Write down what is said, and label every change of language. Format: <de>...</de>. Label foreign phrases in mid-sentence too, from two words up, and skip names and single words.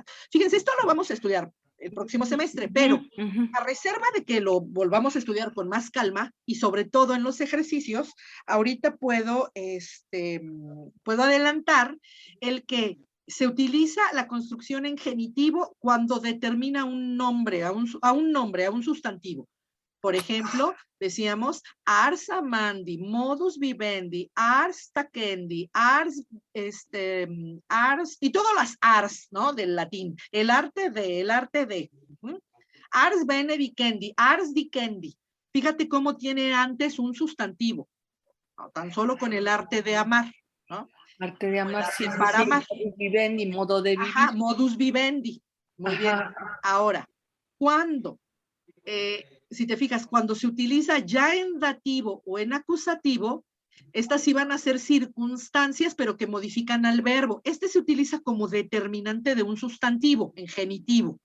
<es>Fíjense, esto lo vamos a estudiar el próximo semestre, pero a reserva de que lo volvamos a estudiar con más calma y sobre todo en los ejercicios, ahorita puedo adelantar el que se utiliza la construcción en genitivo cuando determina un nombre, a un sustantivo. Por ejemplo, decíamos</es> <la>ars amandi, modus vivendi, ars tacendi, ars,</la> <es>y todas las ars, ¿no? Del latín. El arte de.</es> <la>Ars bene vicendi, ars dicendi.</la> <es>Fíjate cómo tiene antes un sustantivo, ¿no? Tan solo con el arte de amar, ¿no? Arte de amar, sí, para amar.</es> <la>Modus vivendi,</la> <es>modo de vivir. Ajá,</es> <la>modus vivendi.</la> <es>Muy bien. Ahora, ¿cuándo? Si te fijas, cuando se utiliza ya en dativo o en acusativo, estas sí van a ser circunstancias, pero que modifican al verbo. Este se utiliza como determinante de un sustantivo, en genitivo.</es>